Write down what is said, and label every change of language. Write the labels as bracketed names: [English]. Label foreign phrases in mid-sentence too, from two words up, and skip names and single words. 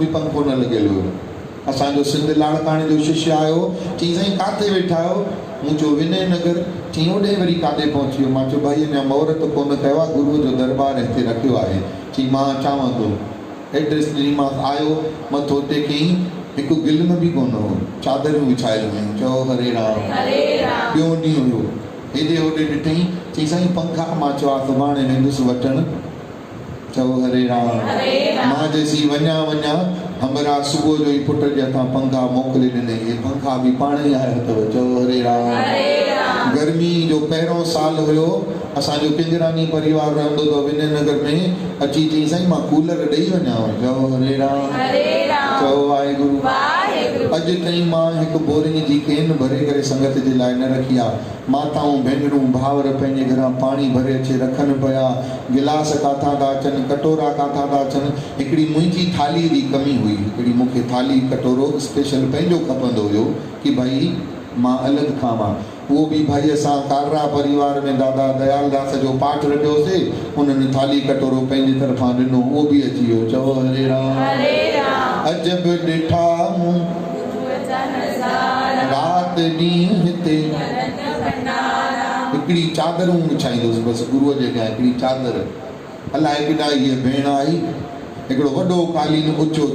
[Sindhi] बि पंखो न लॻियल हुयो असांजो सिंध लाड़काणे जो शिष्य आयो चई साईं काथे वेठा आहियो मूं चयो विनय नगर चई ओॾे वरी काथे पहुची वियो मां चयो भाई अञा महूरत कोन कयो आहे गुरूअ जो दरबार हिते रखियो आहे चई मां अचांव थो एड्रेस ॾिनीमांसि आयो मथो टेकईं हिकु गिल्म बि कोन हो चादरूं विछायल हुयूं चओ हरे राम ॿियो ॾींहुं हुयो हेॾे होॾे ॾिठईं चई साईं पंखा मां चयो आहे सुभाणे वेंदुसि वठणु चओ हरे राम मां जेसी वञा हमरा सुबुह जो ई पुट जे हथां पंखा मोकिले ॾिनई इहे पंखा बि पाण ई आया अथव चओ हरे राम गर्मी जो पहिरों साल हुयो असांजो पिंजरानी परिवार रहंदो हो विनय नगर में अची चई साईं मां कूलर ॾेई वञांव चओ हरे राम चओ वाहेगुरु अॼु ताईं मां हिकु बोरिंग जी केन भरे करे संगत जे लाइ न रखी आहे माताऊं भेनरूं भावर पंहिंजे घरां पाणी भरे अचे रखनि पिया गिलास काथां था अचनि कटोरा काथां था अचनि हिकिड़ी मुंहिंजी थालीअ जी कमी हुई हिकिड़ी मूंखे थाली कटोरो स्पेशल पंहिंजो खपंदो हुयो कि भाई मां अलॻि खावां उहो बि भाई असां कालरा परिवार में दादा दयालदास जो पाठ रखियोसीं उन्हनि थाली कटोरो पंहिंजे तरफ़ां ॾिनो उहो बि अची वियो चओ हरे राम अजब ॾिठा मूं राति ॾींहुं हिते हिकिड़ी चादरूं विछाईंदुसि बसि गुरूअ जे अॻियां हिकिड़ी चादर अलाए केॾा हीअ भेण आई हिकिड़ो वॾो कालीन ऊचो